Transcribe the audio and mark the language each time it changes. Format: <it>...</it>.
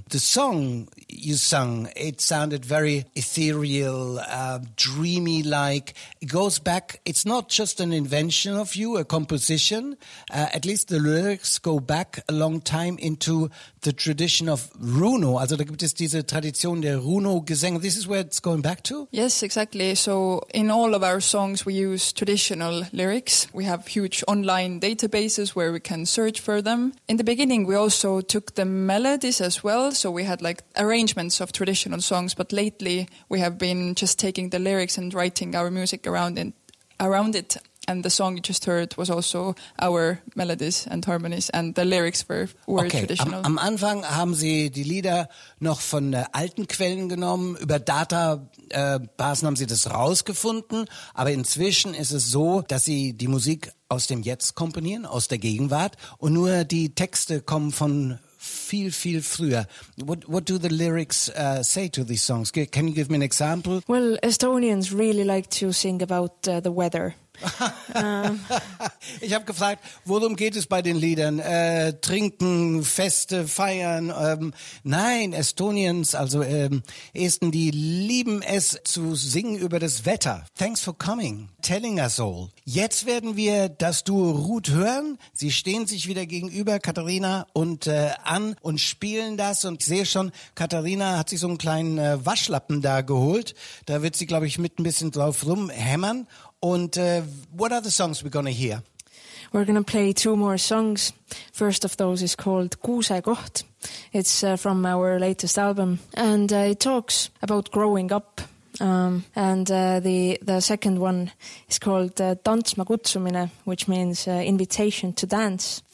<en>The song you sung, it sounded very ethereal, dreamy, like it goes back. It's not just an invention of you, a composition. At least the lyrics go back a long time into the tradition of Runo.</en> <de>Also da gibt es diese Tradition der Runo-Gesänge.</de> <en>This is where it's going back to? Yes, exactly. So in all of our songs, we use traditional lyrics. We have huge online databases where we can search for them. In the beginning, we also took the melodies as well. So we had like arrangements of traditional songs. But lately, we have been just taking the lyrics and writing our music around it. And the song you just heard was also our melodies and harmonies, and the lyrics were okay. Traditional.</en> <de>Am Anfang haben Sie die Lieder noch von alten Quellen genommen. Über Databasen haben Sie das rausgefunden. Aber inzwischen ist es so, dass Sie die Musik aus dem Jetzt komponieren, aus der Gegenwart. Und nur die Texte kommen von viel, viel früher.</de> <en>What do the lyrics say to these songs? Can you give me an example? Well, Estonians really like to sing about the weather.</en> <de>Ich habe gefragt, worum geht es bei den Liedern? Trinken, Feste, Feiern? Nein, Estonians, also Esten, die lieben es zu singen über das Wetter.</de> <en>Thanks for coming, telling us all.</en> <de>Jetzt werden wir das Duo Ruth hören. Sie stehen sich wieder gegenüber, Katharina und Ann, und spielen das. Und ich sehe schon, Katharina hat sich so einen kleinen Waschlappen da geholt. Da wird sie, glaube ich, mit ein bisschen drauf rumhämmern.</de> <en>And what are the songs we're going to hear? We're going to play two more songs. First of those is called Kuuse Koht. It's from our latest album. And it talks about growing up. The second one is called Tantsma Kutsumine, which means invitation to dance.</en>